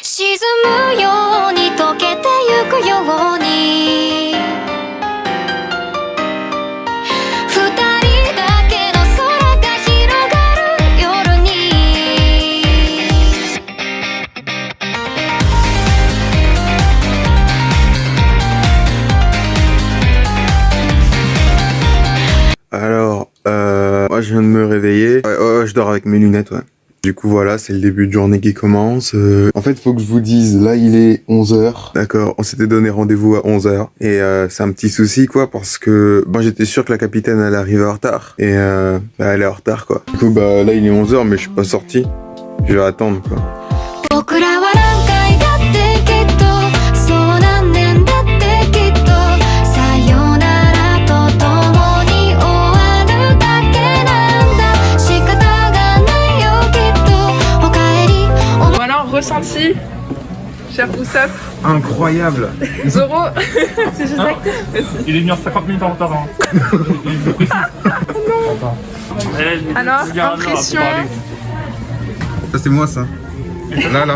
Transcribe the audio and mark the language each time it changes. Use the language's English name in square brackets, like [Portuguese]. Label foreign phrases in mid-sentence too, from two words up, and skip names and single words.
[Japanese] 沈むように溶けてゆくように二人だけの空が広がる夜に [French] Alors, moi je viens de me réveiller. Ouais, je dors avec mes lunettes, ouais. Du coup voilà, c'est le début de journée qui commence. En fait, faut que je vous dise, là il est 11h. D'accord, on s'était donné rendez-vous à 11h. Et c'est un petit souci quoi, parce que moi j'étais sûr que la capitaine elle arrivait en retard. Et elle est en retard quoi. Du coup bah là il est 11h mais je suis pas sorti. Je vais attendre quoi. [Japanese] 僕らは何回だってきっとそう何年だってきっとさよならと共に終わるだけなんだ仕方がないよきっとおかえり [French] Bon alors, ressenti, cher Oussap. Incroyable. Zoro, c'est juste acteur. Il est venu en 50 minutes en retard. Alors, impression. Ça c'est moi ça. Là.